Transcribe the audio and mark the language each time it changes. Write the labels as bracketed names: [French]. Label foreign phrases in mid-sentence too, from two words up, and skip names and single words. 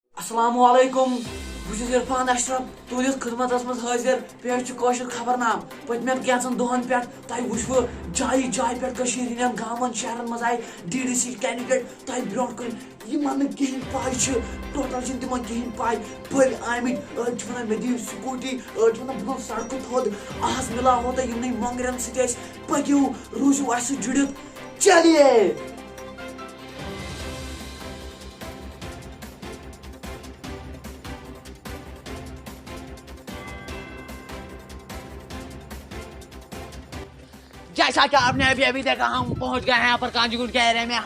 [Kashmiri] अस्सलामु अलैकुम बस इरफान अशरफ तुलिस खिदमत मज हाजिर पे खबरनाम पतम कैंचन दोहन पे तुम वो जाय जाय पे गामन शहरन मज आए DDC कैंडिडेट तुम ब्रो कन कहें पाई टोटल तिम कहें पाई बल आमित वन मे दी स्कूटी वन बह सड़क थोद आज मिलावो तुम मोंगरन सत पकू रूजू अस जुड़ित चलिए। [Hindi] जैसा कि आपने अभी अभी देखा हम पहुंच गए हैं यहाँ पर कांजीगुंड के एरिया में।